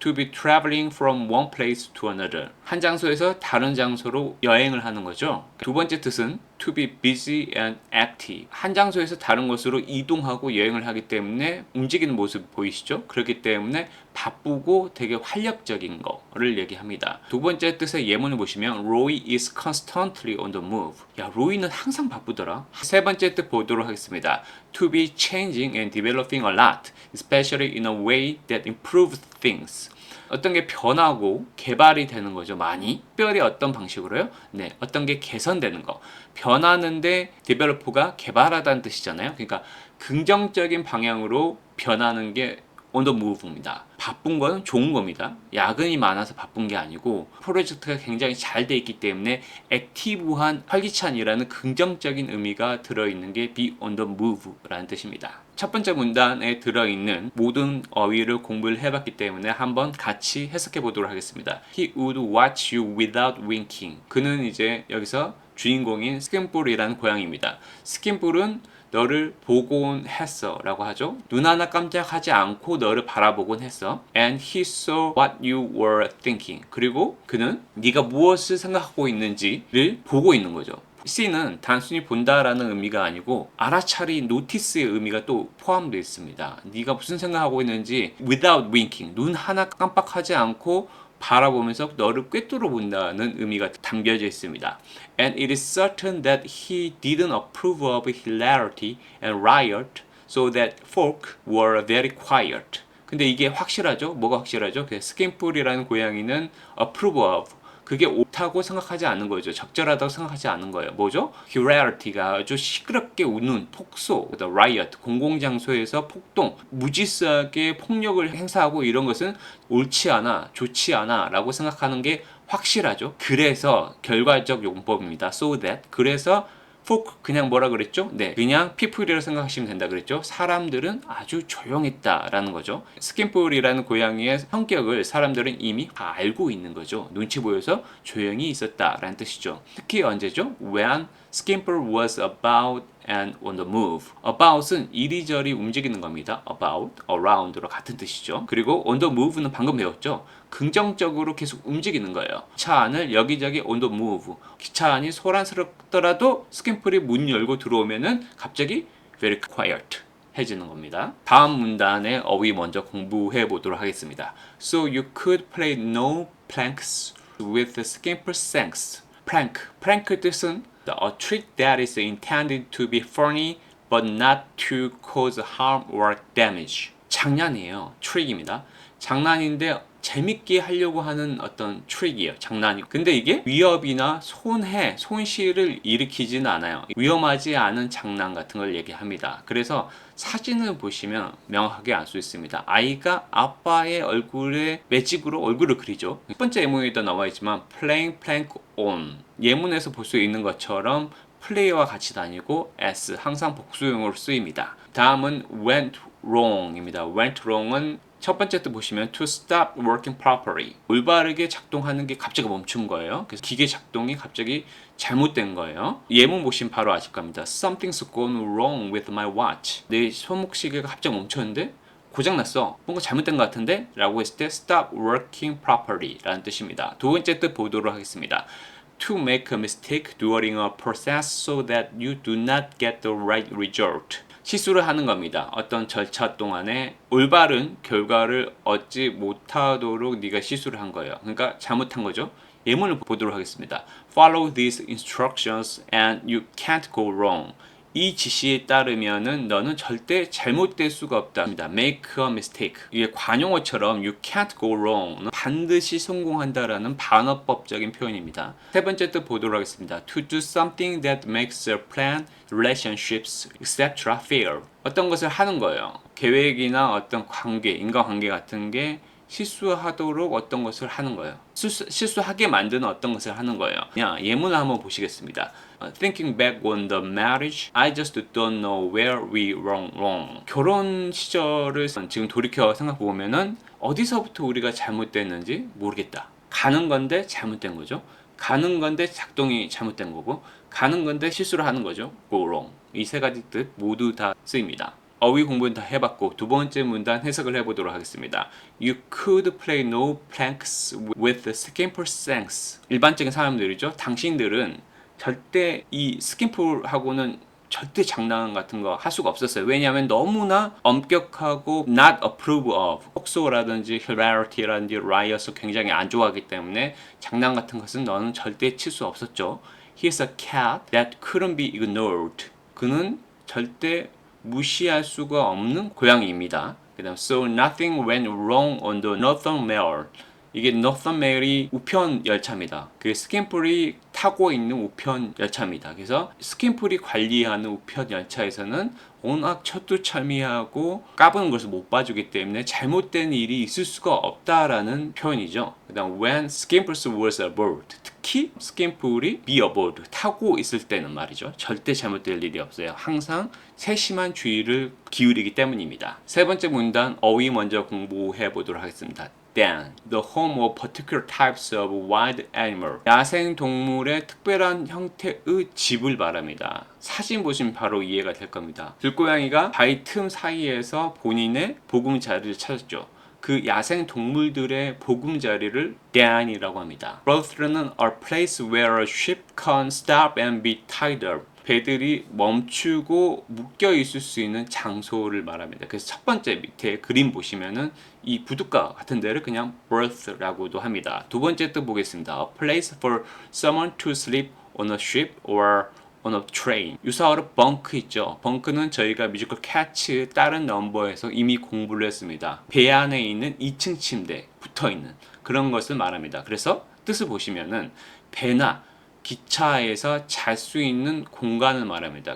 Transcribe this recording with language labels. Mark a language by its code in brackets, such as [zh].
[en] To be traveling from one place to another. [ko] 한 장소에서 다른 장소로 여행을 하는 거죠. 두 번째 뜻은 [en] to be busy and active. [ko] 한 장소에서 다른 곳으로 이동하고 여행을 하기 때문에 움직이는 모습 보이시죠? 그렇기 때문에 바쁘고 되게 활력적인 거를 얘기합니다. 두 번째 뜻의 예문을 보시면 [en] Roy is constantly on the move. [ko] 야, 로이는 항상 바쁘더라. 세 번째 뜻 보도록 하겠습니다. [en] To be changing and developing a lot, especially in a way that improves things. [ko] 어떤 게 변하고 개발이 되는 거죠. 많이. 특별히 어떤 방식으로요? 네, 어떤 게 개선되는 거. 변하는데 데벨로퍼가 개발하다는 뜻이잖아요. 그러니까 긍정적인 방향으로 변하는 게 [en] on the move [ko] 입니다. 바쁜 건 좋은 겁니다. 야근이 많아서 바쁜 게 아니고 프로젝트가 굉장히 잘 돼 있기 때문에 액티브한, 활기찬이라는 긍정적인 의미가 들어있는 게 [en] be on the move [ko] 라는 뜻입니다. 첫 번째 문단에 들어있는 모든 어휘를 공부를 해봤기 때문에 한번 같이 해석해 보도록 하겠습니다. [en] He would watch you without winking. [ko] 그는 이제 여기서 주인공인 스킨볼이라는 고양이입니다. 스킨볼은 너를 보곤 했어 라고 하죠. 눈 하나 깜짝하지 않고 너를 바라보곤 했어. [en] And he saw what you were thinking. [ko] 그리고 그는 네가 무엇을 생각하고 있는지를 보고 있는 거죠. see는 단순히 본다라는 의미가 아니고 알아차리 노티스의 의미가 또 포함되어 있습니다. 네가 무슨 생각하고 있는지 [en] without winking, [ko] 눈 하나 깜빡하지 않고 바라보면서 너를 꿰뚫어 본다는 의미가 담겨져 있습니다. [en] And it is certain that he didn't approve of hilarity and riot, so that folk were very quiet. [ko] 근데 이게 확실하죠? 뭐가 확실하죠? 스킨풀이라는 고양이는 [en] approve of, [ko] 그게 옳다고 생각하지 않는 거죠. 적절하다고 생각하지 않는 거예요. 뭐죠? hilarity가 아주 시끄럽게 웃는 폭소, riot, 공공장소에서 폭동, 무질서하게 폭력을 행사하고 이런 것은 옳지 않아, 좋지 않아 라고 생각하는 게 확실하죠. 그래서 결과적 용법입니다. [en] so that, [ko] 그래서 folk 그냥 뭐라 그랬죠? 네, 그냥 people이라고 생각하시면 된다 그랬죠. 사람들은 아주 조용했다라는 거죠. 스킨볼이라는 고양이의 성격을 사람들은 이미 다 알고 있는 거죠. 눈치 보여서 조용히 있었다라는 뜻이죠. 특히 언제죠? [en] When Skimble was about and on the move. [ko] about은 이리저리 움직이는 겁니다. about, around로 같은 뜻이죠. 그리고 [en] on the move [ko] 는 방금 배웠죠. 긍정적으로 계속 움직이는 거예요. 기차 안을 여기저기 [en] on the move. [ko] 기차 안이 소란스럽더라도 스킨플이 문 열고 들어오면은 갑자기 [en] very quiet [ko] 해지는 겁니다. 다음 문단의 어휘 먼저 공부해 보도록 하겠습니다. [en] So you could play no planks with the skimple thanks. prank 뜻은 a trick that is intended to be funny but not to cause harm or damage. [ko] 장난이에요. 트릭입니다. 장난인데 재밌게 하려고 하는 어떤 트릭이에요. 장난이. 근데 이게 위협이나 손실을 일으키지는 않아요. 위험하지 않은 장난 같은 걸 얘기합니다. 그래서 사진을 보시면 명확하게 알 수 있습니다. 아이가 아빠의 얼굴에 매직으로 얼굴을 그리죠. 첫 번째 예문에도 나와 있지만 [en] playing plank on. [ko] 예문에서 볼 수 있는 것처럼 플레이와 같이 다니고 as 항상 복수용어로 쓰입니다. 다음은 [en] went wrong [ko] 입니다. went wrong은 첫 번째 뜻 보시면 [en] to stop working properly. [ko] 올바르게 작동하는 게 갑자기 멈춘 거예요. 그래서 기계 작동이 갑자기 잘못된 거예요. 예문 보시면 바로 아실 겁니다. [en] Something's gone wrong with my watch. [ko] 내 손목시계가 갑자기 멈췄는데 고장났어. 뭔가 잘못된 것 같은데? 라고 했을 때 [en] stop working properly [ko] 라는 뜻입니다. 두 번째 뜻 보도록 하겠습니다. [en] to make a mistake during a process so that you do not get the right result. [ko] 실수를 하는 겁니다. 어떤 절차 동안에 올바른 결과를 얻지 못하도록 네가 실수를 한 거예요. 그러니까 잘못한 거죠. 예문을 보도록 하겠습니다. [en] Follow these instructions and you can't go wrong. [ko] 이 지시에 따르면은 너는 절대 잘못될 수가 없다. [en] Make a mistake. [ko] 이게 관용어처럼 [en] you can't go wrong. [ko] 반드시 성공한다라는 반어법적인 표현입니다. 세 번째 뜻 보도록 하겠습니다. [en] To do something that makes a plan, relationships, etc. [ko] fail. 어떤 것을 하는 거예요. 계획이나 어떤 관계, 인간관계 같은 게 실수하도록 어떤 것을 하는 거예요. 실수하게 만드는 어떤 것을 하는 거예요. 그냥 예문을 한번 보시겠습니다. [en] Thinking back on the marriage, I just don't know where we went wrong. [ko] 결혼 시절을 지금 돌이켜 생각해 보면은 어디서부터 우리가 잘못됐는지 모르겠다. 가는 건데 잘못된 거죠. 가는 건데 작동이 잘못된 거고, 가는 건데 실수를 하는 거죠. [en] Go wrong. [ko] 이 세 가지 뜻 모두 다 쓰입니다. 어휘 공부는 다 해봤고 두 번째 문단 해석을 해보도록 하겠습니다. [en] You could play no pranks with skimper thanks. [ko] 일반적인 사람들이죠. 당신들은 절대 이 스킴풀하고는 절대 장난 같은 거 할 수가 없었어요. 왜냐하면 너무나 엄격하고 [en] not approve of, [ko] 폭소라든지 hilarity라든지 riot을 굉장히 안 좋아하기 때문에 장난 같은 것은 너는 절대 칠 수 없었죠. [en] He's a cat that couldn't be ignored. [ko] 그는 절대 무시할 수가 없는 고양이입니다. 그 다음 [en] So nothing went wrong on the Northern Mail. [ko] 이게 Northern Mail이 우편 열차입니다. 그 스킴풀이 타고 있는 우편 열차입니다. 그래서 스킴풀이 관리하는 우편 열차에서는 워낙 철두철미하고 까부는 것을 못 봐주기 때문에 잘못된 일이 있을 수가 없다라는 표현이죠. 그 다음 [en] When Skimpers was aboard. [ko] 특히 스킴풀이 [en] be aboard [ko] 타고 있을 때는 말이죠. 절대 잘못될 일이 없어요. 항상 세심한 주의를 기울이기 때문입니다. 세 번째 문단 어휘 먼저 공부해 보도록 하겠습니다. [en] Dan, the home of particular types of wild animal. [ko] 야생 동물의 특별한 형태의 집을 말합니다. 사진 보시면 바로 이해가 될 겁니다. 들고양이가 바위 틈 사이에서 본인의 보금자리를 찾았죠. 그 야생 동물들의 보금자리를 Dan이라고 합니다. [en] Berth는 a place where a ship can stop and be tied up. [ko] 배들이 멈추고 묶여 있을 수 있는 장소를 말합니다. 그래서 첫 번째 밑에 그림 보시면은 이 부둣가 같은 데를 그냥 berth라고도 합니다. 두 번째 뜻 보겠습니다. [en] A place for someone to sleep on a ship or on a train. [ko] 유사어로 bunk 있죠. bunk는 저희가 뮤지컬 캐츠 다른 넘버에서 이미 공부를 했습니다. 배 안에 있는 2층 침대 붙어 있는 그런 것을 말합니다. 그래서 뜻을 보시면은 배나 기차에서 잘 수 있는 공간을 말합니다.